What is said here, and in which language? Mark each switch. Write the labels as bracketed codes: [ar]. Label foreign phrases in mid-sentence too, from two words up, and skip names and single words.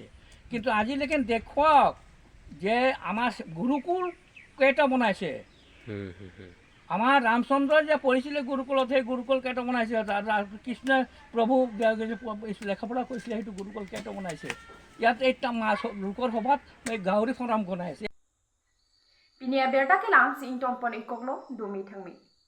[as] কিন্তু আজিলৈকে দেখুৱাওক যে আমাৰ গুৰুকুল কেইটা বনাইছে। আমাৰ ৰামচন্দ্ৰই যে পঢ়িছিলে গুৰুকুলত, সেই গুৰুকুল কেইটা বনাইছে। কৃষ্ণ প্ৰভু লেখাপঢ়া কৰিছিলে, সেইটো গুৰুকুল কেইটা বনাইছে। ইয়াত এই লোকৰ সভাত এই গাহৰি ফাৰ্ম বনাইছে। [mjw] Pinia berda ke lang si intong pon ikoglo dumi thangmi.